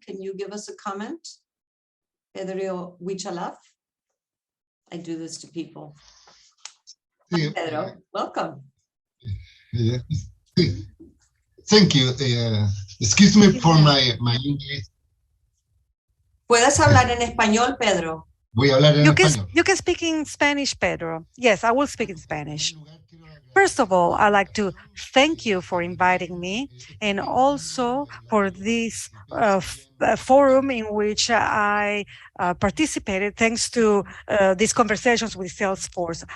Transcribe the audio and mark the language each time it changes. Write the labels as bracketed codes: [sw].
[en] Can you give us a comment? Pedro Huichalaf? I do this to people. Hi, Pedro, welcome. Thank you. Excuse me for my English. [es] Puedes hablar en español, Pedro. Voy a hablar en español. [en] You can speak in Spanish, Pedro. Yes, I will speak in Spanish. First of all, I'd like to thank you for inviting me and also for this forum in which I participated thanks to these conversations with Salesforce.